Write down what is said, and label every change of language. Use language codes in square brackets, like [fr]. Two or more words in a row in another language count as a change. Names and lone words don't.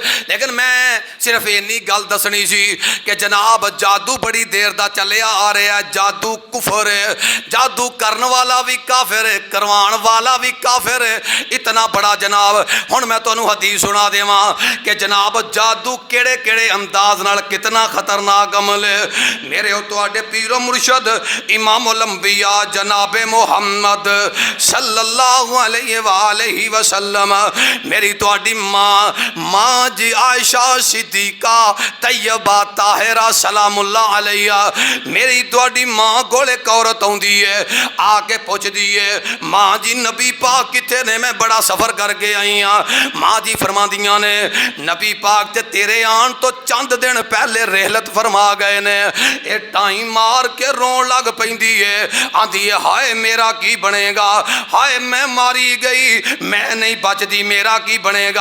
[pa] ਲੇਕਿਨ ਮੈਂ ਸਿਰਫ਼ ਇੰਨੀ ਗੱਲ ਦੱਸਣੀ ਸੀ ਕਿ ਜਨਾਬ ਜਾਦੂ ਬੜੀ ਦੇਰ ਦਾ ਚੱਲਿਆ ਆ ਰਿਹਾ ਹੈ, ਜਾਦੂ ਕੁਫ਼ਰ ਹੈ, ਜਾਦੂ ਕਰਨ ਵਾਲਾ ਵੀ ਕਾਫ਼ਿਰ ਹੈ, ਕਰਵਾਉਣ ਵਾਲਾ ਵੀ ਕਾਫ਼ਿਰ ਹੈ। ਇਤਨਾ ਬੜਾ ਜਨਾਬ ਹੁਣ ਮੈਂ ਤੁਹਾਨੂੰ ਹਦੀਸ ਸੁਣਾ ਦੇਵਾਂ ਕਿ ਜਨਾਬ ਜਾਦੂ ਕਿਹੜੇ ਕਿਹੜੇ ਅੰਦਾਜ਼ ਨਾਲ ਕਿਤਨਾ ਖ਼ਤਰਨਾਕ ਅਮਲ ਹੈ। ਮੇਰੇ ਤੁਹਾਡੇ ਪੀਰੋ ਮੁਰਸ਼ਦ [ar] إمام الأنبياء [pa] ਜਨਾਬੇ ਮੁਹੰਮਦ [ar] صلى الله عليه وسلم, [pa] ਮੇਰੀ ਤੁਹਾਡੀ ਮਾਂ ਜੀ ਆਇਸ਼ਾ ਸਿੱਦੀਕਾ ਤੱਯਬਾ ਤਾਹਿਰਾ [ar] سلام الله عليها, [pa] ਮੇਰੀ ਤੁਹਾਡੀ ਮਾਂ ਕੋਲ ਇਕ ਔਰਤ ਆਉਂਦੀ ਹੈ, ਆ ਕੇ ਪੁੱਛਦੀ ਹੈ ਮਾਂ ਜੀ ਨਬੀ ਪਾਕ ਕਿੱਥੇ ਨੇ? ਮੈਂ ਬੜਾ ਸਫ਼ਰ ਕਰਕੇ ਆਈ ਹਾਂ। ਮਾਂ ਜੀ ਫ਼ਰਮਾਂਦੀਆਂ ਨੇ ਨਬੀ ਪਾਕ ਤੇ ਤੇਰੇ ਆਉਣ ਤੋਂ ਚੰਦ ਦਿਨ ਪਹਿਲੇ ਰਹਿਲਤ ਫ਼ਰਮਾ ਗਏ ਨੇ। ਯੇ ਟਾਈਮ ਮਾਰ ਕੇ ਰੋਣ ਲੱਗ ਪੈਂਦੀ ਹੈ, ਆਂਦੀ ਹੈ ਹਾਇ ਮੇਰਾ ਕੀ ਬਣੇਗਾ, ਹਾਇ ਮੈਂ ਮਾਰੀ ਗਈ, ਮੈਂ ਨਹੀਂ ਬਚਦੀ, ਮੇਰਾ ਕੀ ਬਣੇਗਾ।